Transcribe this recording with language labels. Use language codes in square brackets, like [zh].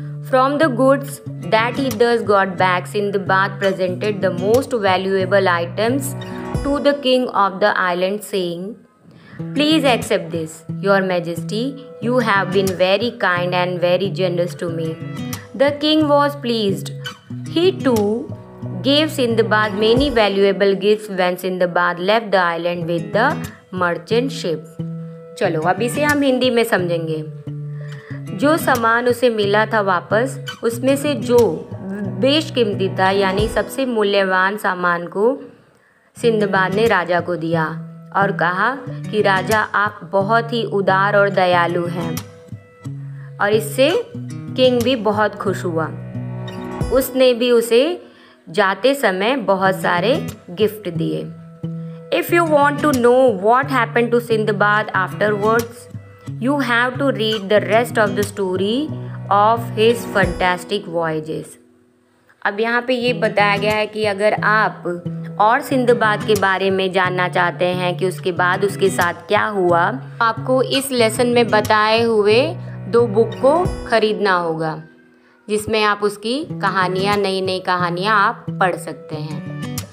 [en] From the goods that he thus got back, Sindbad presented the most valuable items to the king of the island, saying, "Please accept this, your majesty. You have been very kind and very generous to me." The king was pleased. He too gave Sindbad many valuable gifts when Sindbad left the island with the merchant ship. [hi] चलो अब इसे हम हिंदी में समझेंगे। जो सामान उसे मिला था वापस, उसमें से जो बेशकीमती था यानी सबसे मूल्यवान सामान को सिंदबाद ने राजा को दिया और कहा कि राजा आप बहुत ही उदार और दयालु हैं। और इससे किंग भी बहुत खुश हुआ। उसने भी उसे जाते समय बहुत सारे गिफ्ट दिए। [en] If you want to know what happened to Sindbad afterwards, you have to read the rest of the story of his fantastic voyages. [hi] अब यहाँ पे ये बताया गया है कि अगर आप और सिंदबाद के बारे में जानना चाहते हैं कि उसके बाद उसके साथ क्या हुआ, आपको इस लेसन में बताए हुए 2 बुक को खरीदना होगा, जिसमें आप उसकी कहानियाँ, नई नई कहानियाँ आप पढ़ सकते हैं।